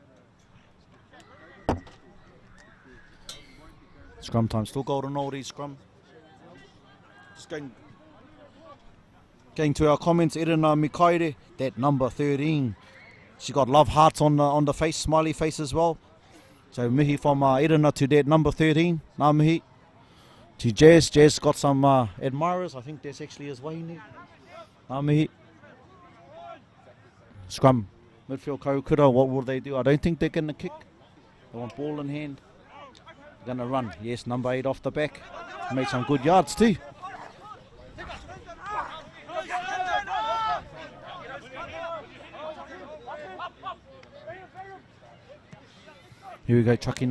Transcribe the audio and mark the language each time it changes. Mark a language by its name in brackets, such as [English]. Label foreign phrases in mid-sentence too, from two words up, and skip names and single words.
[English] Scrum time. Still golden oldie scrum. Just going to our comments, Erina Mikaire, that number 13. She got love hearts on the face, smiley face as well. So mihi from Erina to that number 13. [Māori] Nā mihi. [English] To Jazz. Jazz got some admirers. I think that's actually his way in there. [Māori] Nā mihi. Scrum. [English] Midfield Kahukura, what will they do? I don't think they're going to kick. They want ball in hand. They're going to run. Yes, number 8 off the back. Made some good yards too. Here we go, trucking up.